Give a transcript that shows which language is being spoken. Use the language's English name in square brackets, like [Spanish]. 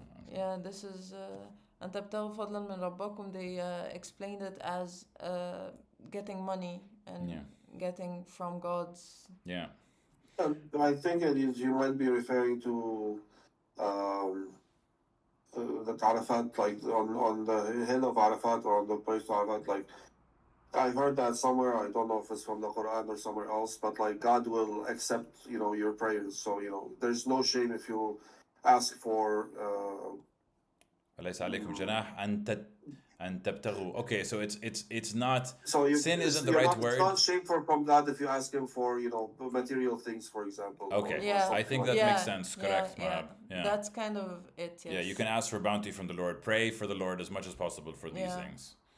[English] Yeah, this is [Arabic] أن تبتغوا فضلا من ربكم. [English] They explained it as getting money and getting from God's. Yeah. I think it is, you might be referring to the Arafat, like on the hill of Arafat or on the place of Arafat, like. I heard that somewhere. I don't know if it's from the Quran or somewhere else, but like God will accept, your prayers. So there's no shame if you ask for. [Arabic] ليس عليكم جناح أن تبتغوا. [English] Okay, so it's not. So sin isn't the right word. It's not shameful from God if you ask Him for material things, for example. Okay, I think that makes sense. Correct, Mahab. Yeah. That's kind of it. Yes. Yeah, you can ask for bounty from the Lord. Pray for the Lord as much as possible for these things.